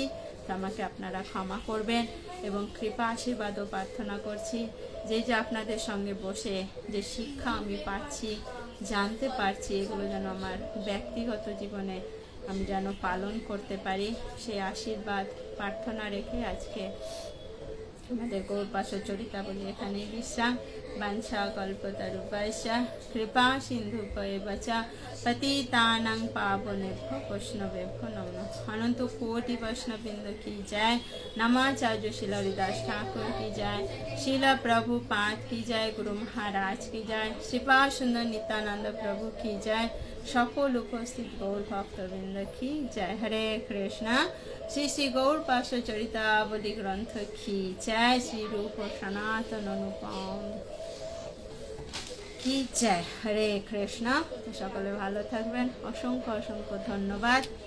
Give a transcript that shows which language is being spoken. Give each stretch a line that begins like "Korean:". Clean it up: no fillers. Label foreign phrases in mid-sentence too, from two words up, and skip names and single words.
Bangla: তো আমাকে আপনারা ক্ষমা করবেন এবং কৃপা আশীর্বাদও প্রার্থনা করছি যে আপনাদের সঙ্গে বসে যে শিক্ষা আমি পাচ্ছি, জানতে পারছি, এগুলো যেন আমার ব্যক্তিগত জীবনে আমি যেন পালন করতে পারি, সেই আশীর্বাদ প্রার্থনা রেখে আজকে আমাদের গৌরপাশ চরিতাবলী এখানেই বিশ্রাম।
Sanskrit: বাঞ্ছা কল্পতরুভ্যশ্চ কৃপা সিন্ধুভ্যেব চ পতিতানাং পাবনেভ্যো বৈষ্ণবেভ্যো নমঃ।
Bangla: অনন্ত কোটি বৈষ্ণববৃন্দ
Hindi: की जय। नमाचार्य शिल हरिदास ठाकुर की जय। शिला प्रभुपाद की जय। गुरु महाराज की जय। श्रीपाद सुंदर नित्यानंद प्रभु की जय।
Bangla: সকল উপস্থিত গৌর ভক্তবৃন্দ কি জয়। হরে কৃষ্ণ। শ্রী শ্রী গৌর পাশ চরিতাবলী গ্রন্থ কি জয়। শ্রী রূপ সনাতন অনুপম কি জয়। হরে কৃষ্ণ। সকলে ভালো থাকবেন। অসংখ্য অসংখ্য ধন্যবাদ।